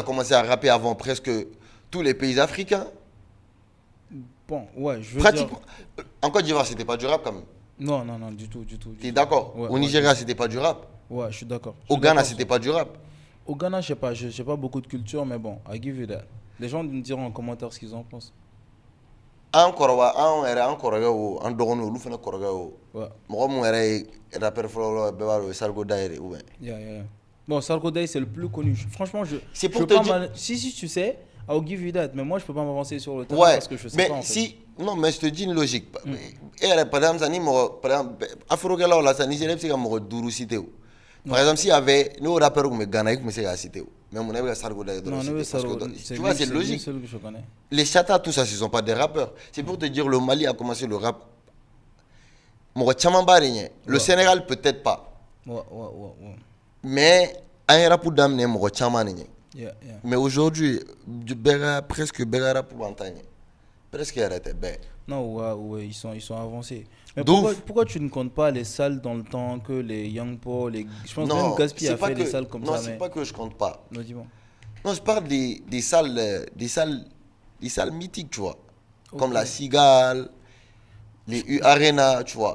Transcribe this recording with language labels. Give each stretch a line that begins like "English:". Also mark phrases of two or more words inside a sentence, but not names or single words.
French: commencé à rapper avant presque tous les pays africains. Bon, ouais, je veux Pratiquement. dire... En Côte d'Ivoire, c'était pas du rap quand même. Non, du tout. T'es d'accord? Ouais, Au ouais, Nigeria, c'était pas du rap. Ouais, je suis d'accord. Au Ghana, c'était pas du rap. Au Ghana, je sais pas, j'ai pas beaucoup de culture, mais bon,
English: I give you that.
French: Les gens me diront en commentaire ce qu'ils en pensent.
Bambara: An kɔrɔba an yɛrɛ an kɔrɔkɛ o an dɔgɔninw olu fana kɔrɔkɛ o
French: Ouais,
Bambara: mɔgɔ mun yɛrɛ ye rappeur fɔlɔ bɛɛ b'a dɔn o ye Sarko Dayɛlɛ
French: ou bien
English: yeah.
French: Bon, Sarkodie, c'est le plus connu. Franchement, C'est je pour peux te pas dire- Si, tu sais,
English: I'll give you that.
French: Mais moi, je peux pas m'avancer sur le terrain ouais parce que je sais mais pas en fait. si non mais je te dis une logique
Bambara: e yɛrɛ
French: par exemple
Bambara: sa ni mɔgɔ
French: par exemple
Bambara: afrokɛlaw la sa Nigérien bɛ se ka mɔgɔ 5 citer o
French: par exemple s'il y avait
Bambara: n'o rappeur tun bɛ Ghana i tun bɛ se k'a citer o mais mun na i bɛ ka Sarko Dayɛlɛ
French: Non,
Bambara: dɔrɔn
French: non, citer parce que c'est tu vois lui- c'est lui logique seul que je connais. les Chata tout ça ce sont pas des rappeurs c'est pour te dire le Mali a commencé le rap
Bambara: mɔgɔ caman b'a de ɲɛ
French: le Ouais. Sénégal peut-être pas Ouais.
Bambara: mais an ye rap daminɛ mɔgɔ caman de ɲɛ
English: Yeah.
French: mais aujourd'hui presque
Bambara: bɛɛ ka rap b'an ta ɲɛ presque yɛrɛ tɛ bɛɛ
French: Non, ouais, ils sont avancés. Mais D'où- pourquoi tu ne comptes pas les salles dans le temps que les Young Po, je pense non même Gaspi c'est a pas fait que des salles comme non ça. c'est Mais... pas que je compte pas Non, dis-moi. non je parle des salles mythiques tu vois comme Ok. la Cigale les U Arena tu vois